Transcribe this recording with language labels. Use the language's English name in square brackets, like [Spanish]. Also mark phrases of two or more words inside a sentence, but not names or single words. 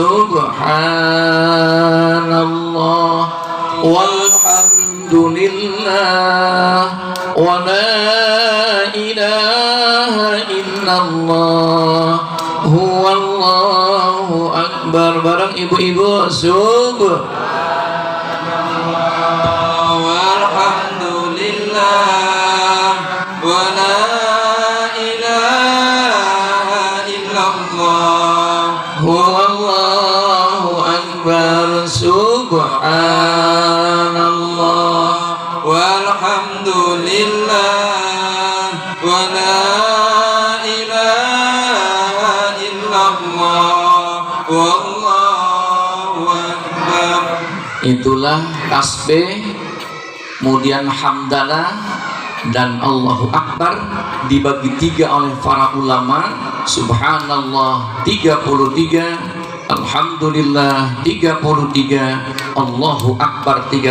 [Arabic] سبحان الله والحمد لله ولا إله إلا الله هو الله أكبر. [Indonesian] Bareng ibu-ibu, [Arabic] سبحان الله والحمد لله ولا هو الله أكبر سبحان الله والحمد لله ولا إله إلا الله والله أكبر. [Indonesian] Itulah tasbih, kemudian hamdalah dan [Arabic] الله أكبر [Indonesian] dibagi 3 oleh para ulama. [Arabic] سبحان الله 33 الحمد لله 33 الله أكبر 30.